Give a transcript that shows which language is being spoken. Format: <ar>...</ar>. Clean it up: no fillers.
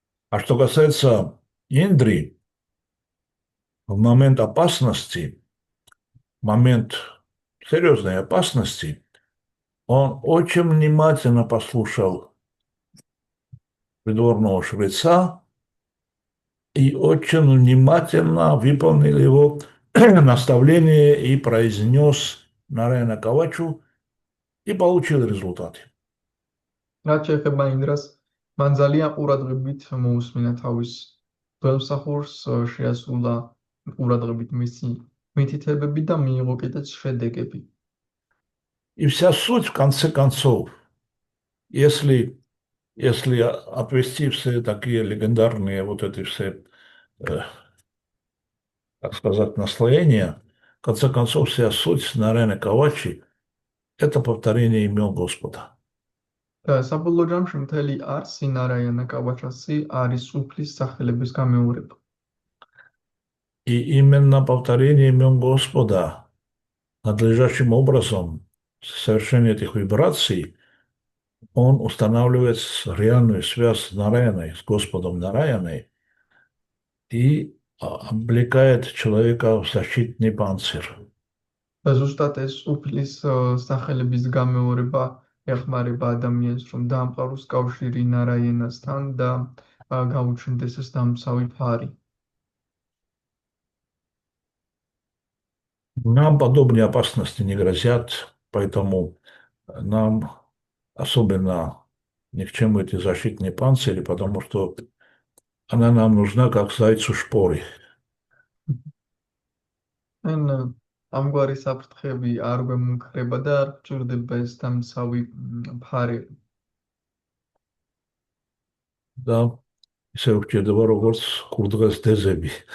<ru>А что касается Индри, в момент опасности, момент серьезной опасности, он очень внимательно послушал придворного швеца и очень внимательно выполнил его наставление и произнес Нараяна Кавачу и получил результаты.</ru> <ka>რაც შეეხება ინდრას, მან ძალიან ყურადღებით მოусმინა თავის გველმსახურს, შეასრულა ყურადღებით მისი მითითებები და მიიღო კიდეც შედეგები.</ka> <ru>И вся суть, в конце концов, если отвести все такие легендарные вот эти все, так сказать, наслоения, в конце концов, вся суть Нараяна Кавачи – это повторение имен Господа.</ru> <ka>და საბოლოო ჯამში მთელი არსი ნარაიანა კავაჩასი არის უფლის სახელების გამეორება.</ka> <ru>И именно повторение имен Господа надлежащим образом, совершение этих вибраций, он устанавливает реальную связь с Нараяной, с Господом Нараяной, и облекает человека в защитный панцирь.</ru> <ka>და ზუსტად ეს უფლის სახელების გამეორება ეხმარება ადამიანს, რომ დაამყაროს კავშირი ნარაიანასთან და გაუჩნდეს ეს დამცავი ფარი.</ka> <ru>Нам подобные опасности не грозят, поэтому нам особенно ни к чему эти защитные панцири, потому что она нам нужна как зайцу шпоры.</ru> <ka>ამგვარი საფრთხები არ გვემუქრება და არ გჭირდება ეს დამცავი ფარი. Да, ისე ვჭირდება როგორც კურდღელს დეზები.</ka>